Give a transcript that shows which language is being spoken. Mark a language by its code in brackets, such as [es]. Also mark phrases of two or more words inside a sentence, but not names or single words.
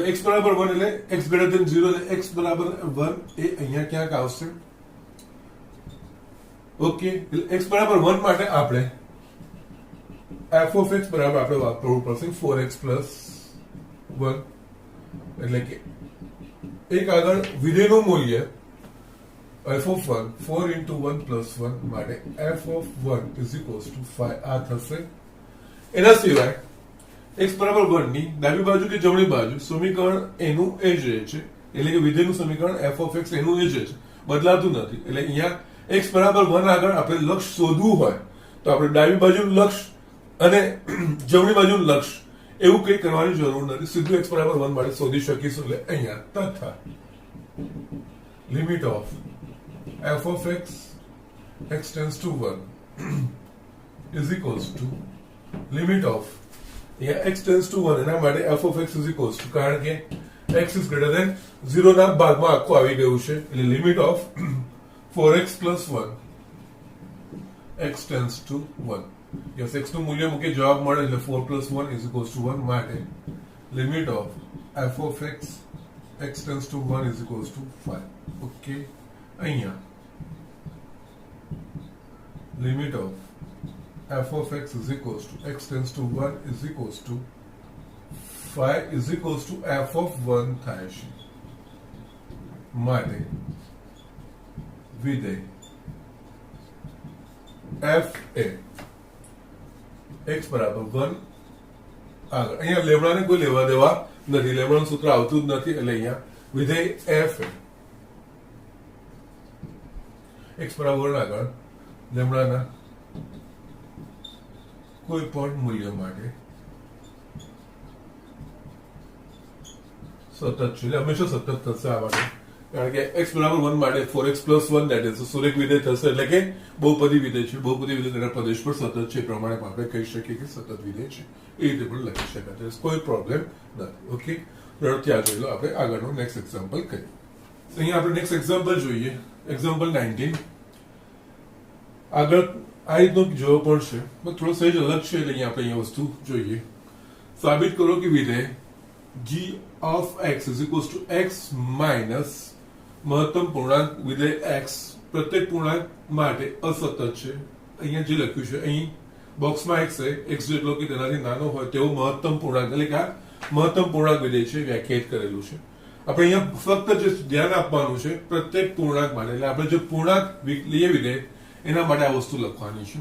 [gu] x બરાબર 1 એટલે x [en] greater than [gu] 0 એટલે x બરાબર 1 એ અહીંયા ક્યાંક આવશે. ઓકે, એટલે x બરાબર 1 માટે આપણે [en] f of x [gu] બરાબર આપણે વાપરવું પડશે [en] 4x plus 1 [gu] એટલે કે એક આગળ વિધેયનું મૂલ્ય [en] f of 1 4 into 1 plus 1 [gu] માટે [en] f of 1 is equals to 5 [gu] આ થશે. એના સિવાય x બરાબર 1 ની ડાબી બાજુ કે જમણી બાજુ સમીકરણ એનું એ જ રહે છે, એટલે કે વિધેયનું સમીકરણ [en] f of x [gu] એનું એ જ છે, બદલાતું નથી. એટલે અહીંયા x બરાબર 1 આગળ આપણે લક્ષ શોધવું હોય તો આપણે ડાબી બાજુનું લક્ષ અને જમણી બાજુનું લક્ષ એવું કંઈ કરવાની જરૂર નથી, સીધું x બરાબર 1 માટે શોધી શકીશું. એટલે અહીંયા તથા [en] limit of f of x x tends to 1 is equals to limit of x tends to 1 [gu] એના માટે [en] f of x is equals to, [gu] કારણ કે [en] x is greater than 0 [gu] ના ભાગમાં આખું આવી ગયું છે, એટલે [en] limit of 4x plus 1 x tends to 1. [gu] યસ, x નું મૂલ્ય મૂકે જવાબ મળે એટલે [en] 4 plus 1 is equals to 1 [gu] માટે [en] limit of f of x x tends to 1 is equals to 5. [gu] ઓકે, અહીંયા [en] limit of f of x is equals to x tends to 1 is equals to 5 is equals to f of 1 [gu] થાય છે માટે વિધેય f એ x બરાબર 1 આગળ અહીંયા લેમડાને કોઈ લેવા દેવા નથી, લેમડાનું સૂત્ર આવતું જ નથી, એટલે અહીંયા વિધેય f એ x બરાબર આગળ લેમડાના કોઈ પણ મૂલ્ય માટે સતત છે, એટલે હંમેશા સતત થશે આ માટે, કારણ કે x બરાબર 1 માટે [en] 4x plus 1 that is [gu] સુરેખ વિધેય થશે, એટલે કે બહુપદી વિધેય છે. બહુપદી વિધેય તેના પ્રદેશ પર સતત છે, પ્રમાણે આપણે કહી શકીએ કે સતત વિધેય છે, એ રીતે પણ લખી શકાય, કોઈ પ્રોબ્લેમ નથી. ઓકે, ત્યાં જોઈ લો. આપણે આગળનું [en] next example [gu] કરીએ. અહીંયા આપણે [en] next example [gu] જોઈએ, એક્ઝામ્પલ 19. આગળ આ રીતનો જોવો પડશે, પણ થોડો સહેજ અલગ છે, એટલે અહીંયા આપણે અહીંયા વસ્તુ જોઈએ. સાબિત કરો કે વિધેય [en] g of x is equals to x minus [gu] મહત્તમ પૂર્ણાંક વિધેય x પ્રત્યેક પૂર્ણાંક માટે અસતત છે. અહીંયા જે લખ્યું છે અહીં બોક્સમાં x છે, x જેટલો કે તેનાથી નાનો હોય તેવો મહત્તમ પૂર્ણાંક, એટલે કે આ મહત્તમ પૂર્ણાંક વિધેય છે, વ્યાખ્યાયિત કરેલું છે. આપણે અહીંયા ફક્ત જે ધ્યાન આપવાનું છે પ્રત્યેક પૂર્ણાંક માટે, એટલે આપણે જે પૂર્ણાંક લઈએ વિધેય એના માટે આ વસ્તુ લખવાની છે.